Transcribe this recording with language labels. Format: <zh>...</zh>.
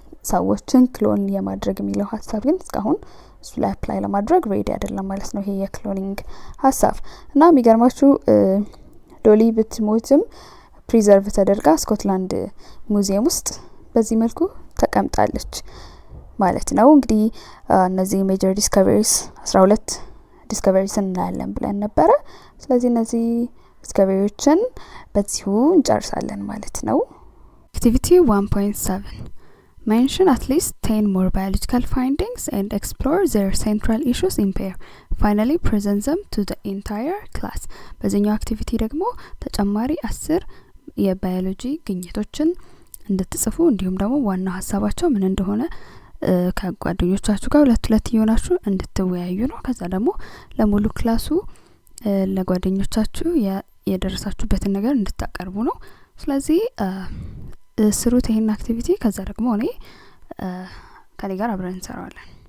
<am>ሰዎችን ክሎን የማድረግ የሚለው ሀሳብ ግን እስካሁን እሱ ላይ አፕላይ ለማድረግ ሬዲ አይደለም ማለት ነው ይሄ የክሎኒንግ ሀሳብ። እና የሚገርማችሁ ዶሊ ብትሞትም ፕሪዘርቭ ተደርጋ ስኮትላንድ ሙዚየም ውስጥ በዚህ መልኩ ተቀምጣለች ማለት ነው። እንግዲህ እነዚህ ሜጀር ዲስከቨሪስ 12 ዲስከቨሪስ እናያለን ብለን ነበረ። ስለዚህ እነዚህ ዲስከቨሪዎችን በዚሁ እንጨርሳለን ማለት ነው።</am> <en>Activity 1.7 Mention at least 10 more biological findings and explore their central issues in pair. Finally, present them to the entire class.</en> <am>በዚህኛው አክቲቪቲ ደግሞ ተጨማሪ 10 የባዮሎጂ ግኝቶችን እንድትጽፉ እንዲሁም ደግሞ ዋና ሀሳባቸው ምን እንደሆነ ከጓደኞቻችሁ ጋር ሁለት እየሆናችሁ እንድትወያዩ ነው። ከዛ ደግሞ ለሙሉ ክላሱ ለጓደኞቻችሁ የደረሳችሁበትን ነገር እንድታቀርቡ ነው። ስለዚህ ስሩት ይሄን አክቲቪቲ። ከዛ ደግሞ እኔ ከኔ ጋር አብረን እንሰራዋለን።</am>